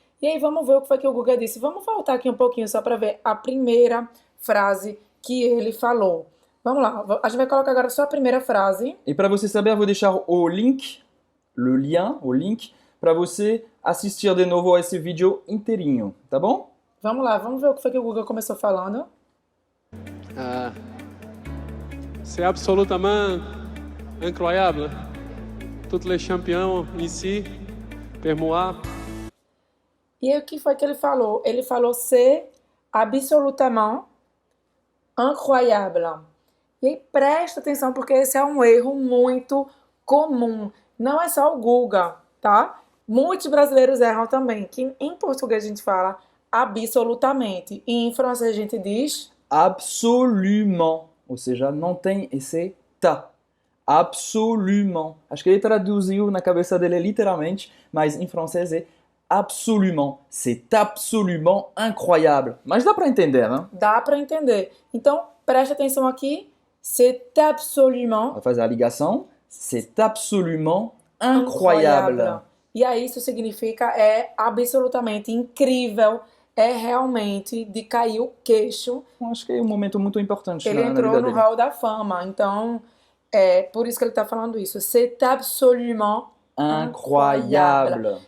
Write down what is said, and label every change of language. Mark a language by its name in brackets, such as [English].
[Portuguese] E aí, vamos ver o que foi que o Guga disse. Vamos voltar aqui um pouquinho só para ver a primeira frase que ele falou. Vamos lá. A gente vai colocar agora só a primeira frase. E para você saber, eu vou deixar o link, o link, para você assistir de novo a esse vídeo inteirinho, tá bom? Vamos lá, vamos ver o que foi que o Guga começou falando. [French] C'est absolument incroyable. Tous les champions ici, pour moi. [Portuguese] E aí, o que foi que ele falou? Ele falou [French] c'est absolument incroyable. [Portuguese] E aí, presta atenção, porque esse é um erro muito comum. Não é só o Guga, tá? Muitos brasileiros erram também, que em português a gente fala absolutamente. E em francês a gente diz absolument. Ou seja, não tem esse ta. Absolument. Acho que ele traduziu na cabeça dele literalmente, mas em francês é [French] c'est absolument incroyable. [Portuguese] Mas dá para entender, né? Dá para entender. Então, presta atenção aqui. [French] C'est absolument [Portuguese] Vai fazer a ligação. [French] C'est absolument incroyable. [Portuguese] E aí isso significa é absolutamente incrível, é realmente de cair o queixo. Acho que é um momento muito importante Ele na entrou vida no dele. hall da fama, então é por isso que ele está falando isso. [French] C'est absolument Incroyable.